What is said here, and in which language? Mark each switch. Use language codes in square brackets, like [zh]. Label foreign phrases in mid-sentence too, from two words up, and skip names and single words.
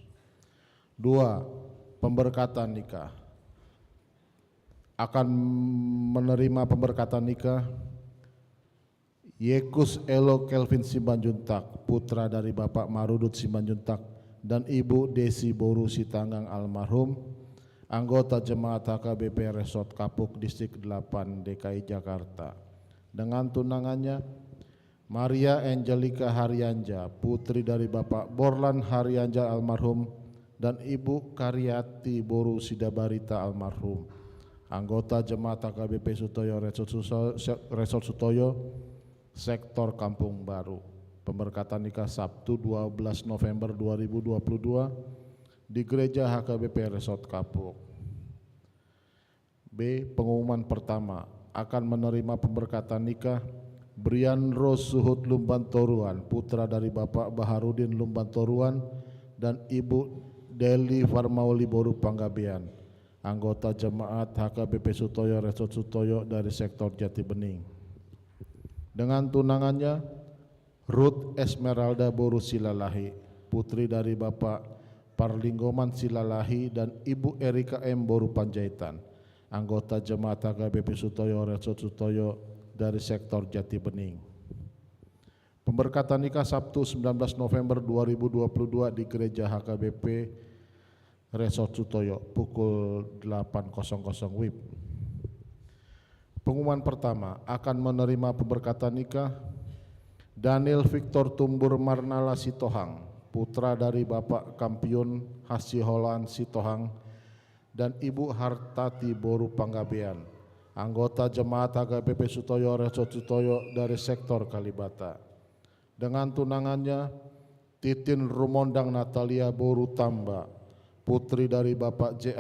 [id] 2. Pemberkatan nikah. Akan menerima pemberkatan nikah Yekus Elo Kelvin Simanjuntak, putra dari Bapak Marudut Simanjuntak dan Ibu Desi Boru Sitanggang almarhum, anggota Jemaat HKBP Resort Kapuk Distrik 8 DKI Jakarta. Dengan tunangannya Maria Angelika Haryanja, putri dari Bapak Borlan Haryanja almarhum dan Ibu Karyati Boru Sidabarita almarhum, anggota Jemaat HKBP Sutoyo Resort Sutoyo Sektor Kampung Baru. Pemberkatan nikah Sabtu 12 November 2022 di Gereja HKBP Resort Kapuk. B. Pengumuman pertama, akan menerima pemberkatan nikah Brian Rose Suhut Lumbantoruan, putra dari Bapak Baharudin Lumbantoruan dan Ibu Deli Farmauli Boru Panggabean, anggota Jemaat HKBP Sutoyo Resort Sutoyo dari Sektor Jati Bening. Dengan tunangannya Ruth Esmeralda Boru Silalahi, putri dari Bapak Parlinggoman Silalahi dan Ibu Erika M. Boru Panjaitan, anggota Jemaat HKBP Sutoyo Resort Sutoyo dari Sektor Jati Bening. Pemberkatan nikah Sabtu 19 November 2022 di Gereja HKBP Resort Sutoyo pukul 8.00 WIB. Pengumuman pertama, akan menerima pemberkatan nikah Daniel Victor Tumbur Marnala Sitohang, putra dari Bapak Kampiun Hasiholan Sitohang dan Ibu Hartati Boru Panggabean, anggota Jemaat HKBP Sutoyo Resort Sutoyo dari Sektor Kalibata. Dengan tunangannya Titin Rumondang Natalia Boru Tamba, putri dari Bapak J.A.